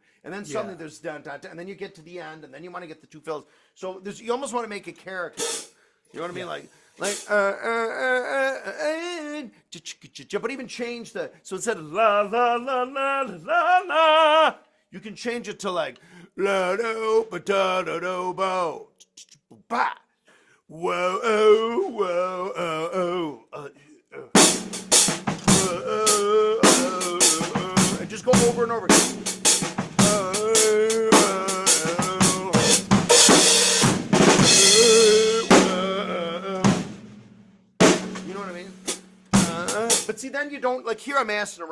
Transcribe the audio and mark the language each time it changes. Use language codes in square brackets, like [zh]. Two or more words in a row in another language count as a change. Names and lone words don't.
[en] And then suddenly there's dun, dun, dun, and then you get to the end, and then you want to get the two fills. So you almost want to make a character. You know what I mean? Like, but even change so instead of la la la la la la, you can change it to like la do ba da da do bo ba whoa oh whoa oh oh and just go over and over again. But see, then you don't, like here I'm assing around.